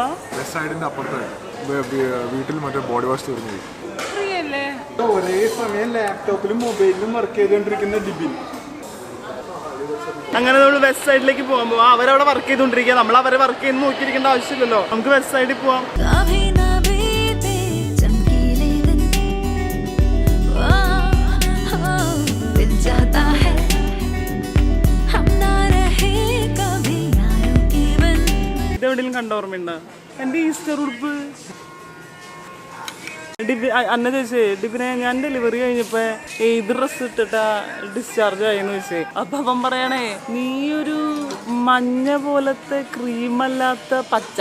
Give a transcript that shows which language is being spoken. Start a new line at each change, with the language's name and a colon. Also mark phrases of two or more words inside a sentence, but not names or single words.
Malayalam: വെസ്റ്റ് സൈഡിന്റെ അപ്പുറത്ത് വീട്ടിൽ മറ്റേ
English: body wash
Malayalam: തീർന്നു. ഒരേ സമയം ലാപ്ടോപ്പിലും മൊബൈലിലും വർക്ക് ചെയ്തുകൊണ്ടിരിക്കുന്ന ഡിബിൻ. അങ്ങനെ നമ്മൾ വെസ്റ്റ് സൈഡിലേക്ക് പോകാൻ പോവാം. അവരവിടെ വർക്ക് ചെയ്തുകൊണ്ടിരിക്കുക, നമ്മൾ അവരെ വർക്ക് ചെയ്യുന്ന നോക്കിയിരിക്കേണ്ട ആവശ്യമില്ലല്ലോ. നമുക്ക് വെസ്റ്റ് സൈഡിൽ പോവാം.
Hindi: कभी ना बीते चमकीले दिन बीत जाता है हम ना रहे कभी यारों के बन.
Malayalam: ഇതെവിടെയും കണ്ട ഓർമ്മയുണ്ടോ എൻ്റെ ഈസ്റ്റർ ഉടുപ്പ്? അന്ന ചോദിച്ചേ ഡിബിനെ, ഞാൻ ഡെലിവറി കഴിഞ്ഞപ്പോ ഏത് ഡ്രസ് ഇട്ടിട്ടാ ഡിസ്ചാർജ് ആയെന്ന് ചോദിച്ചേ. അപ്പൊ അവൻ പറയണേ, നീ ഒരു മഞ്ഞ പോലത്തെ ക്രീമല്ലാത്ത പച്ച.